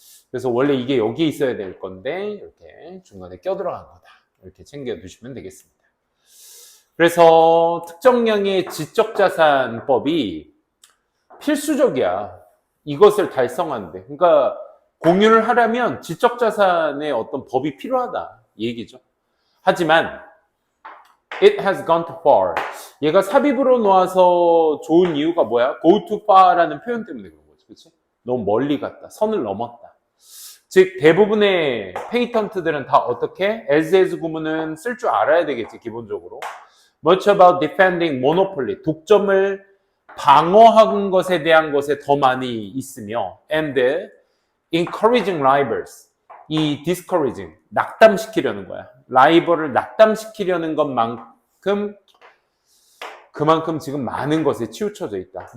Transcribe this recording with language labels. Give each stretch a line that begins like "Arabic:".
Korean: 그래서 원래 이게 여기에 있어야 될 건데 이렇게 중간에 껴들어간 거다. 이렇게 챙겨두시면 되겠습니다. 그래서 특정량의 지적자산법이 필수적이야. 이것을 달성하는데. 그러니까 공유를 하려면 지적자산의 어떤 법이 필요하다. 이 얘기죠. 하지만
English: it has gone too far.
Korean: 얘가 삽입으로 놓아서 좋은 이유가 뭐야?
English: go too far
Korean: 라는 표현 때문에 그런 거지. 그치? 너무 멀리 갔다. 선을 넘었다. 즉 대부분의 페이턴트들은 다 어떻게? as 구문은 쓸 줄 알아야 되겠지. 기본적으로.
English: Much about defending monopoly.
Korean: 독점을 방어하는 것에 대한 것에 더 많이 있으며
English: and encouraging rivals.
Korean: 이 discouraging, 낙담시키려는 거야. 라이벌을 낙담시키려는 것만큼 그만큼 지금 많은 것에 치우쳐져 있다.